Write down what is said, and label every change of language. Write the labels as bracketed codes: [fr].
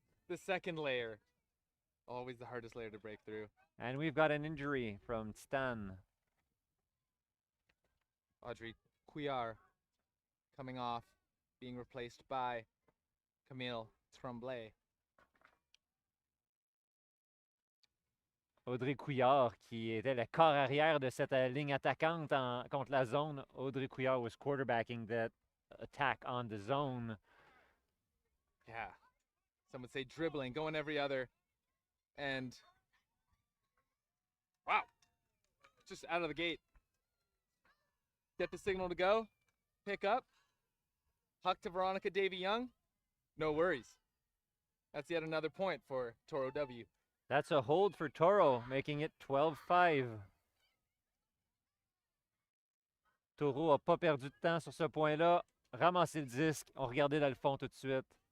[en] The second layer, always the hardest layer to break through. And we've got an injury from Stan. Audrey Couillard coming off, being replaced by Camille Tremblay. [fr] Audrey Couillard, qui était le corps arrière de cette ligne attaquante contre la zone. [en] Audrey Couillard was quarterbacking that attack on the zone. Yeah. Some would say dribbling, going every other. And wow. Just out of the gate. Get the signal to go. Pick up. Huck to Veronica Davy-Young. No worries. That's yet another point for Toro W. That's a hold for Toro, making it 12-5. [fr] Toro n'a pas perdu de temps sur ce point-là. Ramasser le disque. On regardait dans le fond tout de suite.